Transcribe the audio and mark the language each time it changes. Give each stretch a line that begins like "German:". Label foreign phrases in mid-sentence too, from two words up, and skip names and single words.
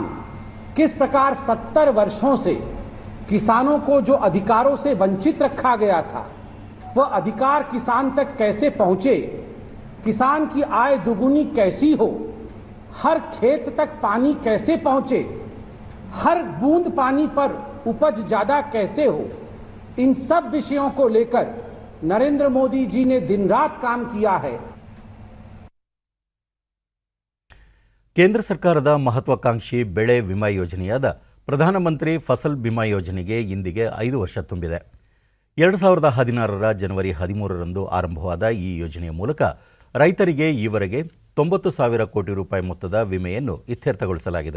Hindi: किस प्रकार 70 वर्षों से किसानों को जो अधिकारों से वंचित रखा गया था, वह अधिकार किसान तक कैसे पहुंचे, किसान की आय दुगुनी कैसी हो, हर खेत तक पानी कैसे पहुंचे, हर बूंद पानी पर उपज ज्यादा कैसे हो, इन सब विषयों को लेकर नरेंद्र मोदी जी ने दिन रात काम किया है.
Kannada: ಕೇಂದ್ರ ಸರ್ಕಾರದ ಮಹತ್ವಾಕಾಂಕ್ಷಿ ಬೆಳೆ ವಿಮಾ ಯೋಜನೆಯಾದ ಪ್ರಧಾನಮಂತ್ರಿ ಫಸಲ್ ಬಿಮಾ ಯೋಜನೆಗೆ ಇಂದಿಗೆ 5 ವರ್ಷ ತುಂಬಿದೆ. 2016ರ ಜನವರಿ 13ರಂದು ಆರಂಭವಾದ ಈ ಯೋಜನೆಯ ಮೂಲಕ ರೈತರಿಗೆ ಈವರೆಗೆ 90,000 ಕೋಟಿ ರೂಪಾಯಿ ಮೊತ್ತದ ವಿಮೆಯನ್ನು ಇತ್ಯರ್ಥಗೊಳಿಸಲಾಗಿದೆ.